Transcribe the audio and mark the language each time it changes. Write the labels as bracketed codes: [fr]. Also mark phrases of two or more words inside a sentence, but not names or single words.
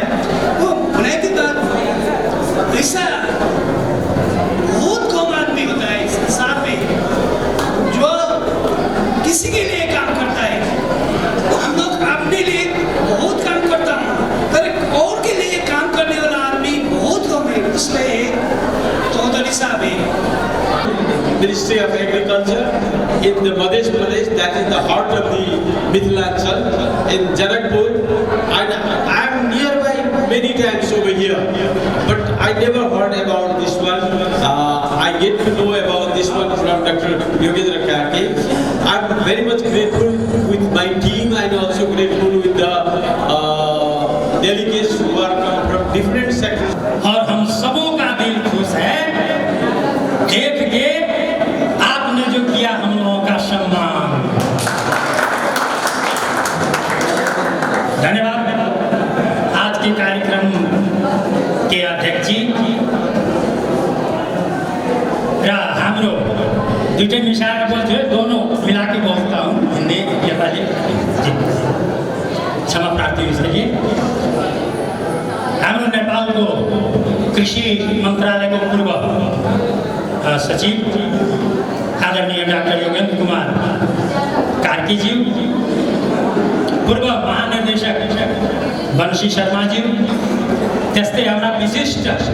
[hi] वो बुनियादी बात ऐसा बहुत कम आदमी होता है इस संसार में जो किसी के लिए काम करता है। हम लोग अपने लिए बहुत काम करता हूँ, पर और के लिए काम करने वाला आदमी बहुत कम है। इसलिए चौधरी साहब है। [en] Ministry of Agriculture in the Madhya Pradesh, that is the heart of the Mithilanchal in Janakpur, and I am nearby many times over here, but I never heard about this one. I get to know about this one from Dr. Yogendra Karke. I am very much grateful with my team and also grateful with the delegates who are come from different sectors. [hi] और हम सबों का दिल खुश है देख के आपने जो किया हम लोगों का सम्मान। धन्यवाद। आज के कार्यक्रम के अध्यक्ष जी [ne] र हाम्रो दुईटै मिसाएर बोल्छु, [hi] दोनों मिला के बोलता हूँ, [ne] हिंदी नेपाली जी, [hi] क्षमा प्रार्थी इसके [ne] हाम्रो नेपालको कृषि मन्त्रालयको पूर्व सचिव आदरणीय डाक्टर योगेन्द्र कुमार कार्कीज्यू, पूर्व महानिर्देशक बंशी शर्माज्यू, त्यस्तै हाम्रा विशिष्ट